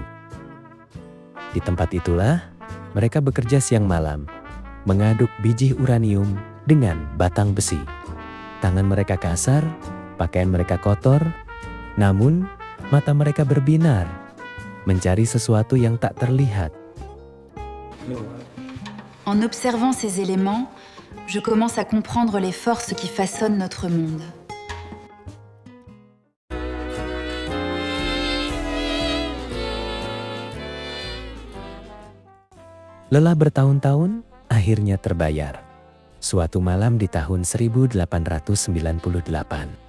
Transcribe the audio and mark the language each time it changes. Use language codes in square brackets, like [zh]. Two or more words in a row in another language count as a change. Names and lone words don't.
[id] Di tempat itulah mereka bekerja siang malam, mengaduk biji uranium dengan batang besi. Tangan mereka kasar, pakaian mereka kotor, namun mata mereka berbinar, mencari sesuatu yang tak terlihat. [fr] En observant ces éléments, je commence à comprendre les forces qui façonnent notre monde. [id] Lelah bertahun-tahun akhirnya terbayar. Suatu malam di tahun 1898.